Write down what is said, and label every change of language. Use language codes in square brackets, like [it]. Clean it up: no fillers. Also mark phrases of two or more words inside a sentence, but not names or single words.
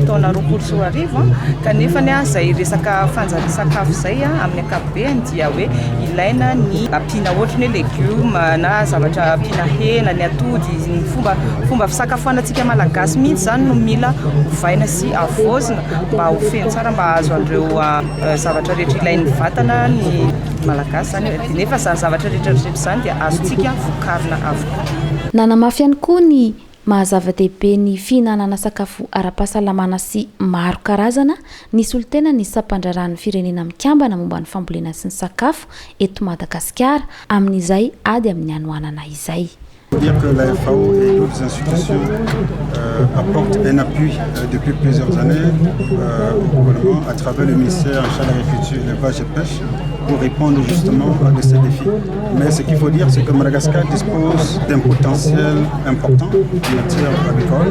[mg] taona 2024 kanefa ny izay resaka fanjarian-sakafo izay amin'ny ankapobeny dia hoe ilaina ny ampiana ohatra ny legioma na zavatra ampiana hena ny atody ny fomba fisakafoanantsika malagasy mihitsy zany no mila hovaina sy avozina mba ho feno tsara mba azo andreo zavatra rehetra ilain'ny vatana ny malagasy zany nefa zany zavatra rehetra zany dia azontsika vokarina avokoa. Nanamafy ihany koa ny mahazava-dehibe ny fihinanana sakafo ara-pahasalamana sy maro karazana nisy olon-tena ny sampandraran'ny firenena mikambana momba ny fambolena sy ny sakafo eto Madagasikara amin'izay ady amin'ny anoanana izay. [fr] Il faut dire que la FAO et d'autres institutions apportent un appui depuis plusieurs années au gouvernement à travers le ministère en charge de l'agriculture, l'élevage et pêche pour répondre justement à ces défis. Mais ce qu'il faut dire, c'est que Madagascar dispose d'un potentiel important en matière agricole.